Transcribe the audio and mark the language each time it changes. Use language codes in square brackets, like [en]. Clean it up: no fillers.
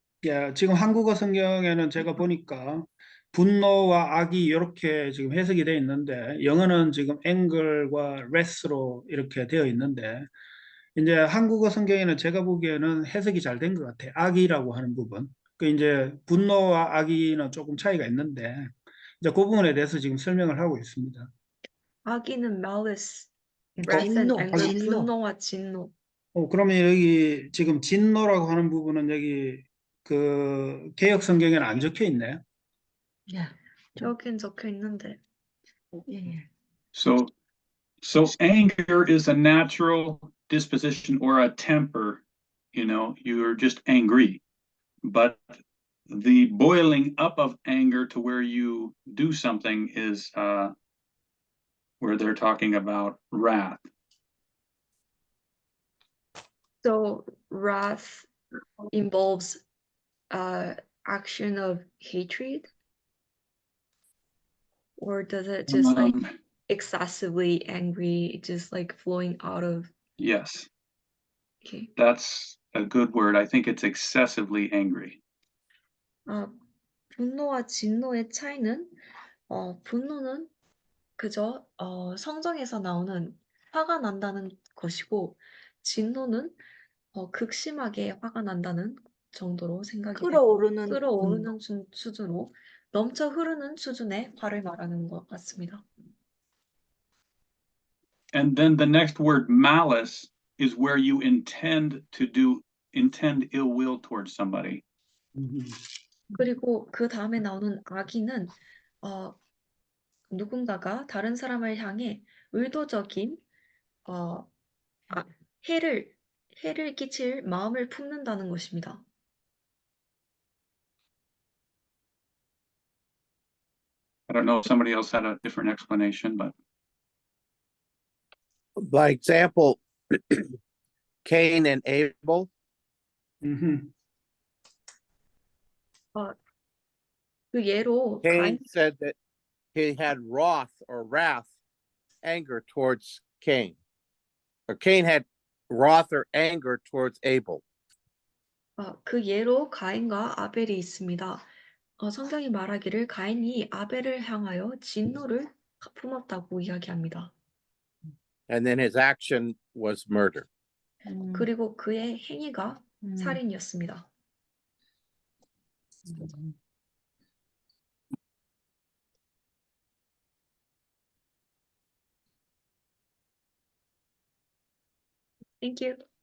[ko] 예, 지금 한국어 성경에는 제가 보니까 분노와 악이 이렇게 지금 해석이 되어 있는데 영어는 지금 anger과 wrath로 이렇게 되어 있는데 이제 한국어 성경에는 제가 보기에는 해석이 잘 된 것 같아요. 악이라고 하는 부분. 그 이제 분노와 악이는 조금 차이가 있는데 이제 그 부분에 대해서 지금 설명을 하고 있습니다. 악의는 [en] malice, wrath and [ko] 진노, [en] anger, [ko] 진노. 분노와 진노. 그러면 여기 지금 진노라고 하는 부분은 여기 그 개역 성경에는 안 적혀 있네요. [en] Yeah. [ko] 저긴 적혀 있는데. [en] Yeah. So anger is a natural disposition or a temper, you're just angry. But the boiling up of anger to where you do something is where they're talking about wrath. So wrath involves action of hatred? Or does it just like excessively angry, just like flowing out of? Yes, Okay. that's a good word. I think it's excessively angry. [ko] 분노와 진노의 차이는 분노는 그저 성정에서 나오는 화가 난다는 것이고 진노는 극심하게 화가 난다는 정도로 생각이 끓어오르는 끓어오르는 수준으로 넘쳐 흐르는 수준의 화를 말하는 것 같습니다. [en] And then the next word, malice, is where you intend ill will towards somebody. [ko] 그리고 그 다음에 나오는 악의는 누군가가 다른 사람을 향해 의도적인 해를 끼칠 마음을 품는다는 것입니다. [en] I don't know if somebody else had a different explanation, but By example, Cain and Abel. [ko] 그 예로 [en] Cain said that he had wrath or wrath, anger towards Cain. Or Cain had wrath or anger towards Abel. [ko] 그 예로 가인과 아벨이 있습니다. 성경이 말하기를 가인이 아벨을 향하여 진노를 품었다고 이야기합니다. [en] And then his action was murder. [ko] 그리고 그의 행위가 살인이었습니다. [en] Thank you.